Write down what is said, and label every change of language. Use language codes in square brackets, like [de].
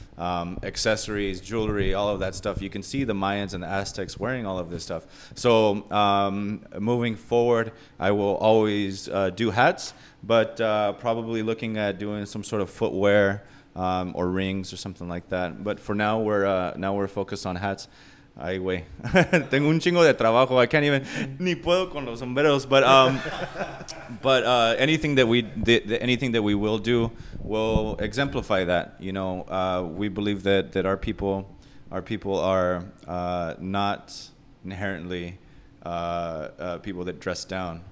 [en] Accessories, jewelry, all of that stuff. You can see the Mayans and the Aztecs wearing all of this stuff. So moving forward, I will always do hats, but probably looking at doing some sort of footwear or rings or something like that. But for now, we're focused on hats. [es] Ay, güey. Tengo un chingo de trabajo. [en] I can't even, [es] ni puedo con los sombreros. [en] But anything that we will do will exemplify that. We believe that our people are not inherently people that dress down.